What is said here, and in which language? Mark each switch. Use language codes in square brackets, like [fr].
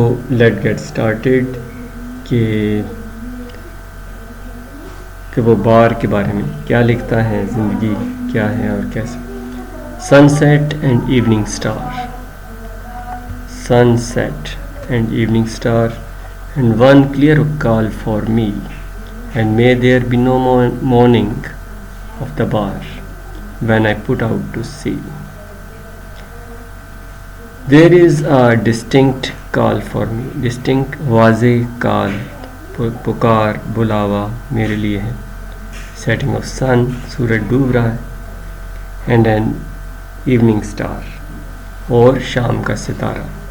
[en] let get started [ur] کہ وہ بار کے بارے میں کیا لکھتا ہے، زندگی کیا ہے اور کیسے. [en] Sunset and evening star. Sunset and evening star and one clear call for me and may there be no morning of the bar when I put out to sea. There is a distinct call for me. [ur] distinct واضح کال، پکار، بلاوا میرے لیے ہے. [en] setting of sun، [ur] سورج ڈوب رہا ہے. [en] and an evening star، [ur] اور شام کا ستارہ.